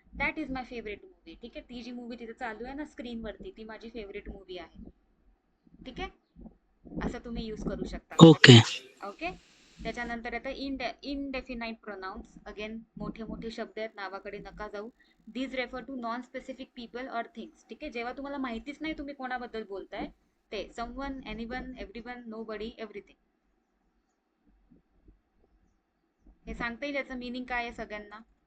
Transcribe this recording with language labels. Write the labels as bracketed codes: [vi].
[en] That is my favourite movie. [mr] ठीक आहे, ती जी मूवी तिथे चालू आहे ना स्क्रीनवरती, ती माझी फेवरेट मूवी आहे. ठीक आहे, असं तुम्ही यूज करू शकता. [en] Okay. [mr] ओके, त्याच्यानंतर आता इनडेफिनाइट प्रोनाउन्स. अगेन मोठे मोठे शब्द आहेत, नावाकडे नका जाऊ. [en] These refer to non specific people or things. [mr] ठीक आहे, जेव्हा तुम्हाला माहितीच नाही तुम्ही कोणाबद्दल बोलताय ते. [en] Someone, anyone, everyone, nobody, everything. [mr] हे सांगता येईल याचं मीनिंग काय आहे सगळ्यांना?